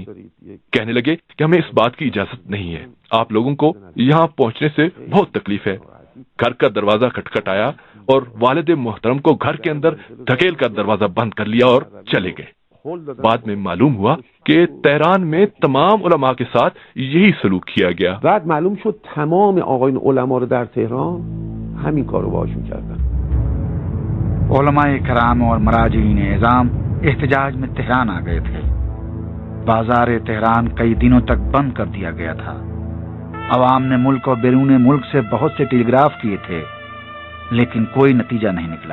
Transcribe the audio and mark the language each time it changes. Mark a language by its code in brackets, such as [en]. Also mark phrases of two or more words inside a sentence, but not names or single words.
[ur] کہنے لگے کہ ہمیں اس بات کی اجازت نہیں ہے، آپ لوگوں کو یہاں پہنچنے سے بہت تکلیف ہے. گھر کا دروازہ کھٹکھٹایا اور والد محترم کو گھر کے اندر دھکیل کر دروازہ بند کر لیا اور چلے گئے. بعد میں معلوم ہوا کہ تہران میں تمام علما کے ساتھ یہی سلوک کیا گیا. [fa] بعد معلوم شد تمام آقایون علما رو در تهران همین کارو باهاشون کردن. [ur] علمائے کرام اور مراجعین عظام احتجاج میں تہران آ گئے تھے. بازار تہران کئی دنوں تک بند کر دیا گیا تھا. عوام نے ملک اور بیرون ملک سے بہت سے ٹیلیگراف کیے تھے، لیکن کوئی نتیجہ نہیں نکلا.